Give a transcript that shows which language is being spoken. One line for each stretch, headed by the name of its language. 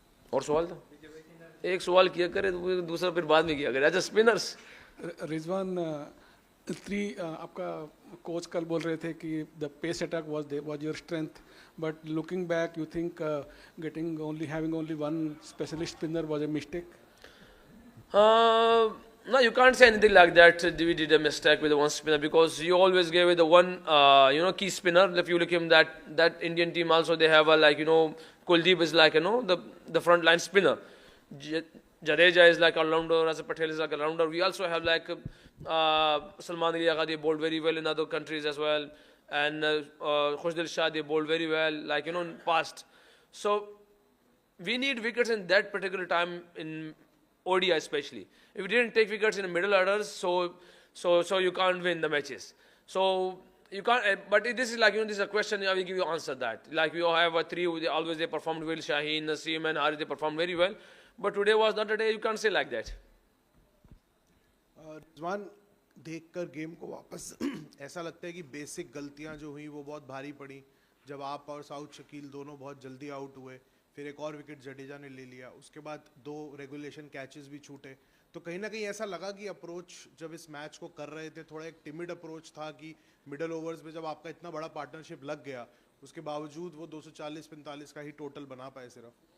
Urdu: اور سوال تھا ایک سوال کیا کرے دوسرا پھر بعد میں کیا کرے. اچھا اسپنرس. رضوان، آپ کا کوچ کل بول رہے تھے کہ
English: The pace attack was your strength, but looking back you think having only one specialist spinner was a mistake? No, you can't say anything like that. We did a mistake with the one spinner because you always gave it the one, key spinner. If you look him that Indian team also they have Kuldeep is like the front line spinner. Jadeja is like all-rounder, Rasa Patel is like all-rounder. We also have like Salman Ali Agha, they bowled very well in other countries as well, and Khushdil Shah, they bowled very well, in past. So we need wickets in that particular time in ODI especially. If we didn't take wickets in the middle orders, so you can't win the matches. So you can't. But this is this is a question. I will give you answer that. Like we have three. Always they performed well. Shaheen, Naseem, and Harith, they performed very well. But today was not a day. You can't say like that.
Urdu: رضوان، دیکھ کر game کو واپس ایسا لگتا ہے کہ basic غلطیاں جو ہوئیں وہ بہت بھاری پڑیں. جب آپ اور سعود شکیل دونوں بہت جلدی آؤٹ ہوئے، پھر ایک اور وکٹ جڈیجا نے لے لیا، اس کے بعد 2 ریگولیشن کیچز بھی چھوٹے، تو کہیں نہ کہیں ایسا لگا کہ اپروچ جب اس میچ کو کر رہے تھے تھوڑا ایک ٹیمڈ اپروچ تھا کہ مڈل اوورز میں جب آپ کا اتنا بڑا پارٹنرشپ لگ گیا اس کے باوجود وہ 240-45 کا ہی ٹوٹل بنا پائے صرف.